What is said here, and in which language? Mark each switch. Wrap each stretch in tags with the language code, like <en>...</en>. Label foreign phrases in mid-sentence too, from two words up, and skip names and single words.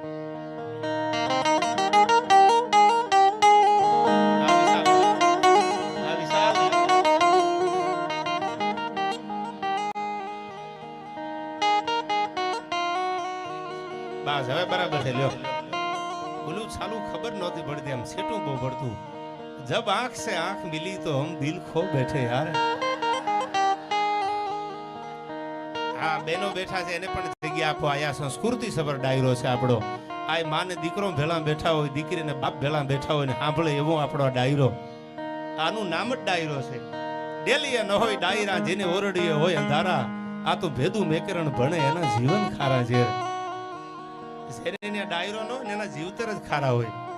<gu>બસ હવે બરાબર છે લ્યો બોલું ચાલુ ખબર નહોતી પડતી આમ છેટું બહુ પડતું</gu> <hi>जब आंख से आंख मिली तो हम दिल खो बैठे यार</hi> <gu>હા બેનો બેઠા છે એને પણ જગ્યા આપો આયા સંસ્કૃતિ સભર ડાયરો છે આપણો આ માને દીકરો ભેળા બેઠા હોય દીકરીને બાપ ભેળા બેઠા હોય ને સાંભળે એવો આપણો ડાયરો આનું નામ જ ડાયરો છે ડેલીએ ન હોય ડાયરા જેને ઓરડીએ હોય અંધારા આ તો ભેદું મેકરણ ભણે એના જીવન ખારા છે જેને ડાયરો નો એના જીવતર જ ખારા હોય</gu>